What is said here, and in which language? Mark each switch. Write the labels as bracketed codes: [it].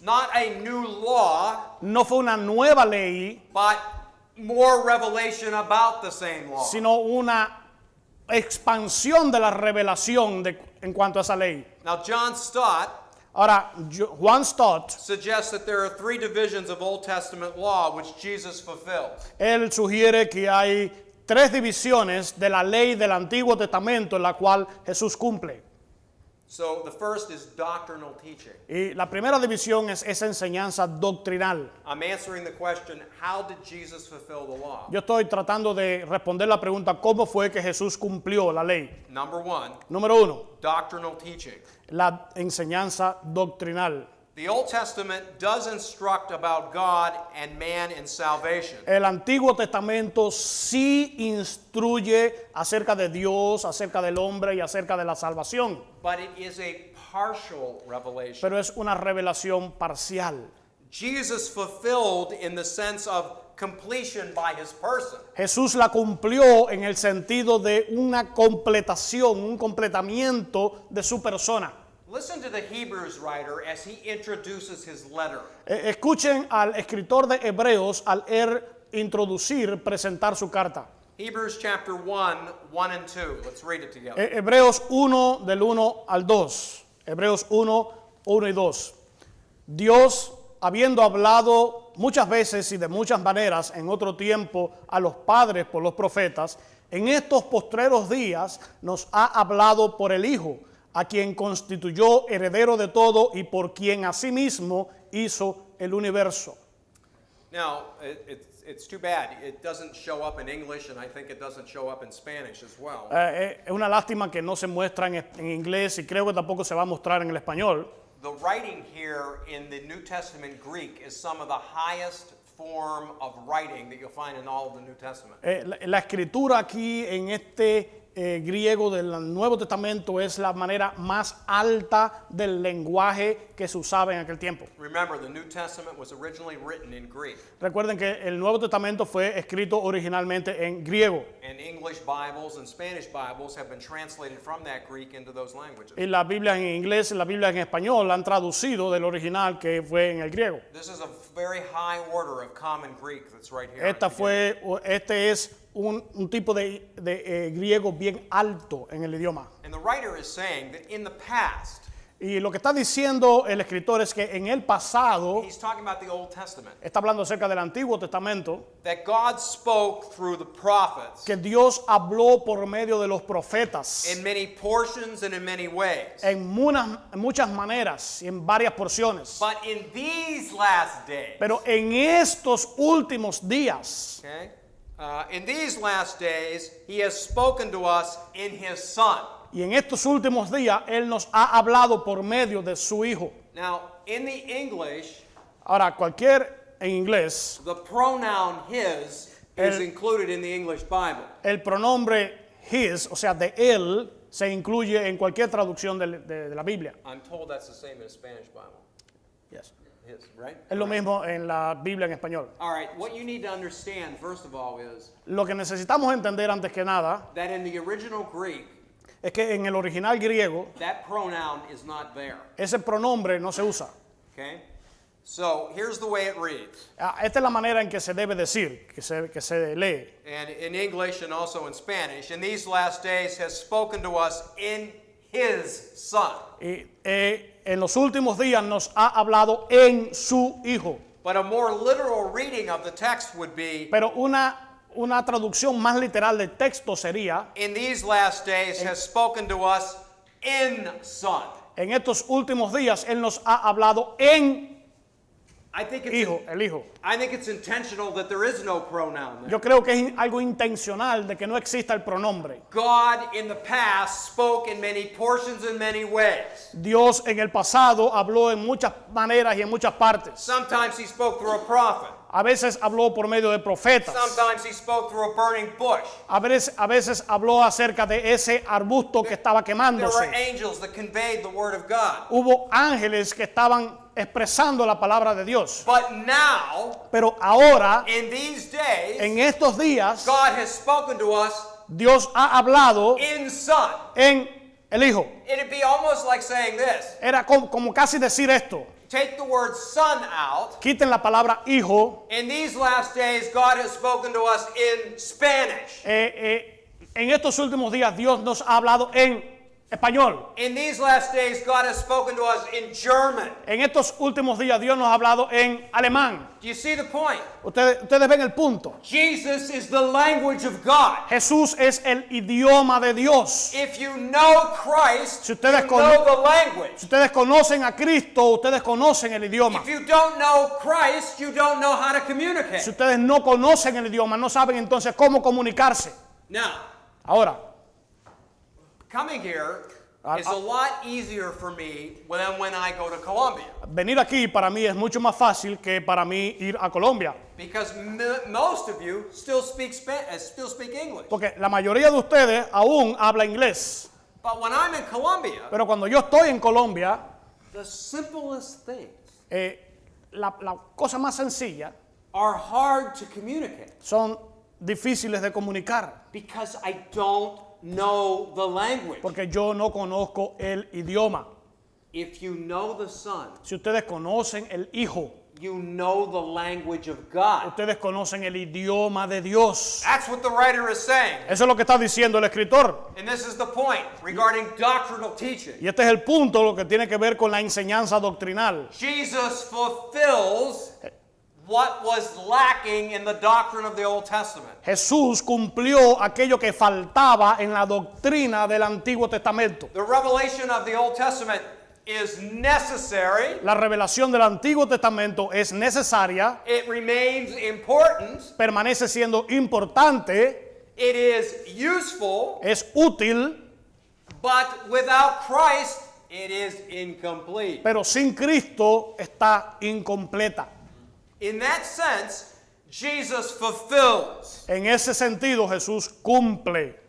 [en] Not a new law, [es] No fue una nueva ley, [en] but more revelation about the same law. [es] sino una expansión de la revelación en cuanto a esa ley. [en] Now, John Stott [es] Ahora, Juan Stott, [en] suggests that there are three divisions of Old Testament law which Jesus fulfilled. [es] él sugiere que hay tres divisiones de la ley del Antiguo Testamento en la cual Jesús cumple. [en] So the first is doctrinal teaching. [es] Y la primera división es esa enseñanza doctrinal. [en] I'm answering the question, how did Jesus fulfill the law? [es] Yo estoy tratando de responder la pregunta, ¿cómo fue que Jesús cumplió la ley? [en] Number one, [es] Número uno, [en] doctrinal teaching. [es] la enseñanza doctrinal. [en] The Old Testament does instruct about God and man in salvation. [es] El Antiguo Testamento sí instruye acerca de Dios, acerca del hombre y acerca de la salvación, [en] But it is a partial revelation. [es] pero es una revelación parcial. [en] Jesus fulfilled in the sense of completion by his person. [es] Jesús la cumplió en el sentido de una completación, un completamiento de su persona. [en] Listen to the Hebrews writer as he introduces his letter. [es] Escuchen al escritor de Hebreos al introducir, presentar su carta. [en] Hebrews chapter 1, 1 and 2. Let's read it together. [es] Hebreos 1 del 1 al 2. Hebreos 1, 1 y 2. Dios, habiendo hablado muchas veces y de muchas maneras en otro tiempo a los padres por los profetas, en estos postreros días nos ha hablado por el Hijo, a quien constituyó heredero de todo y por quien asimismo hizo el universo. [en] Now, it's too bad. It doesn't show up in English, and I think it doesn't show up in Spanish as well. [es] Es una lástima que no se muestra en inglés y creo que tampoco se va a mostrar en el español. [en] The writing here in the New Testament Greek is some of the highest form of writing that you'll find in all of the New Testament. [es] La escritura aquí en este griego del Nuevo Testamento es la manera más alta del lenguaje que se usaba en aquel tiempo. [en] Remember, the New Testament was originally written in Greek, [es] Recuerden que el Nuevo Testamento fue escrito originalmente en griego [en] and English Bibles and Spanish Bibles have been translated from that Greek into those languages. [es] y la Biblia en inglés y la Biblia en español la han traducido del original que fue en el griego. [en] This is a very high order of common Greek that's right here. at the beginning. [es] Este es un tipo de griego bien alto en el idioma. [en] And the writer is saying that in the past, [es] Y lo que está diciendo el escritor es que en el pasado, [en] he's talking about the Old Testament, [es] está hablando acerca del Antiguo Testamento, [en] that God spoke through the prophets [es] que Dios habló por medio de los profetas [en] in many portions and in many ways. [es] en muchas maneras y en varias porciones. [en] But in these last days, [es] Pero en estos últimos días, [en] okay, in these last days, he has spoken to us in his Son. [es] y en estos últimos días, Él nos ha hablado por medio de su Hijo. [en] Now, in the English, [es] Ahora, en inglés, [en] the pronoun his is included in the English Bible. [es] el pronombre his, o sea, de él, se incluye en cualquier traducción de la Biblia. [en] I'm told that's the same in the Spanish Bible. Yes. His, right? [es] Es lo mismo en la Biblia en español. [en] All right, what you need to understand, first of all, is [es] Lo que necesitamos entender antes que nada [en] that in the original Greek, [es] es que en el original griego, [en] that pronoun is not there. [es] ese pronombre no se usa. [en] Okay? So here's the way it reads. [es] Esta es la manera en que se debe decir, que se lee. [en] And in English and also in Spanish, in these last days has spoken to us in his Son. [es] Y en los últimos días nos ha hablado en su Hijo. [en] But a more literal reading of the text would be, [es] Pero una traducción más literal del texto sería, [en] in these last days has spoken to us in Son. [es] en estos últimos días Él nos ha hablado en [en] I think [es] Hijo, el Hijo. [en] it's intentional that there is no pronoun there. [es] Yo creo que es algo intencional de que no exista el pronombre. [en] God in the past spoke in many portions and many ways. [es] Dios en el pasado habló en muchas maneras y en muchas partes. [en] Sometimes he spoke through a prophet. [es] A veces habló por medio de profetas. [en] Sometimes he spoke through a burning bush. [es] A veces habló acerca de ese arbusto que estaba [en] There were [es] quemándose. [en] angels that conveyed the word of God. [es] Hubo ángeles que estaban expresando la palabra de Dios. [en] But now, [es] Pero ahora, [en] in these days, [es] en estos días, [en] God has spoken to us [es] Dios ha hablado [en] in Son. [es] en el Hijo. [en] It'd be almost like saying this. [es] Era como casi decir esto. [en] Take the word son out. [es] Quiten la palabra hijo. [en] In these last days, God has spoken to us in Spanish. [es] En estos últimos días Dios nos ha hablado en español. [en] In these last days, God has spoken to us in German. [es] En estos últimos días Dios nos ha hablado en alemán. [en] Do you see the point? [es] Ustedes ven el punto. [en] Jesus is the language of God. [es] Jesús es el idioma de Dios. [en] If you know Christ, [es] Si [en] you [es] ustedes [en] know the language. [es] Si ustedes conocen a Cristo, ustedes conocen el idioma. [en] If you don't know Christ, you don't know how to [es] Si [en] communicate. [es] ustedes no conocen el idioma, no saben entonces cómo comunicarse. [en] Now, [es] Ahora, [en] coming here is a lot easier for me than when I go to Colombia. [es] venir aquí para mí es mucho más fácil que para mí ir a Colombia. [en] Because most of you still speak English. [es] Porque la mayoría de ustedes aún habla inglés. [en] But when I'm in Colombia, [es] Pero cuando yo estoy en Colombia, [en] the simplest things [es] la cosa más sencilla [en] are hard to communicate [es] son difíciles de comunicar. [en] because I don't know the language. [es] Porque yo no conozco el idioma. [en] If you know the Son, [es] Si ustedes conocen el Hijo, [en] you know the language of God. [es] ustedes conocen el idioma de Dios. [en] That's what the writer is saying. [es] Eso es lo que está diciendo el escritor. [en] And this is the point regarding doctrinal teaching. [es] Y este es el punto, lo que tiene que ver con la enseñanza doctrinal. [en] Jesus fulfills what was lacking in the doctrine of the Old Testament. [es] Jesús cumplió aquello que faltaba en la doctrina del Antiguo Testamento. [en] The revelation of the Old Testament is necessary. [es] La revelación del Antiguo Testamento es necesaria, [en] It remains important. [es] permanece siendo importante, [en] It is useful. [es] es útil, [en] But without Christ, it is incomplete. [es] pero sin Cristo está incompleta. [en] In that sense, Jesus fulfills. [es] En ese sentido, Jesús cumple.